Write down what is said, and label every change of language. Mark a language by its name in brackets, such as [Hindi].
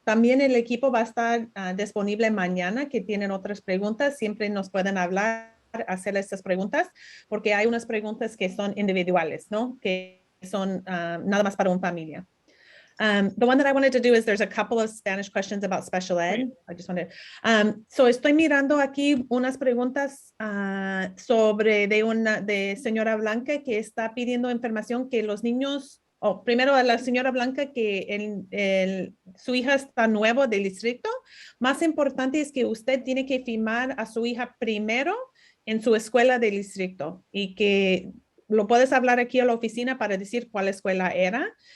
[Spanish] También el equipo va a estar disponible mañana, que tienen otras preguntas, siempre nos pueden hablar, hacer estas preguntas, porque hay unas preguntas que son individuales, ¿no? Que son nada más para una familia. [English] The one that I wanted to do is there's a couple of Spanish questions about special ed. I just wanted, [Spanish] so estoy mirando aquí unas preguntas sobre de señora Blanca que está pidiendo información que los niños primero a la señora Blanca que su hija está nuevo del distrito. Más importante es que usted tiene que firmar a su hija primero en su escuela del distrito y que lo puedes hablar aquí a la oficina para decir cuál escuela era.